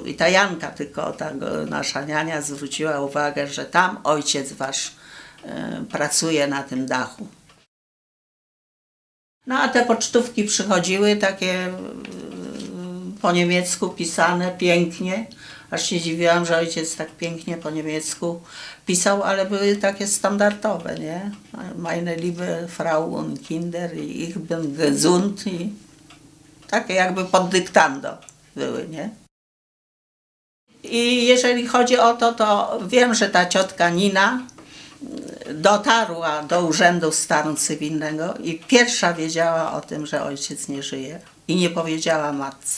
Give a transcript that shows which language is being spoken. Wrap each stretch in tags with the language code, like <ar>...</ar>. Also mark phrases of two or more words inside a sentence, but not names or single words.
<pl>I ta Janka, tylko ta nasza niania, zwróciła uwagę, że tam ojciec wasz pracuje na tym dachu. No a te pocztówki przychodziły takie po niemiecku pisane pięknie. Aż się dziwiłam, że ojciec tak pięknie po niemiecku pisał, ale były takie standardowe, nie?</pl> <de>Meine liebe Frau und Kinder, ich bin gesund,</de> <pl>i takie jakby pod dyktando były, nie? I jeżeli chodzi o to, to wiem, że ta ciotka Nina dotarła do Urzędu Stanu Cywilnego i pierwsza wiedziała o tym, że ojciec nie żyje, i nie powiedziała matce.</pl>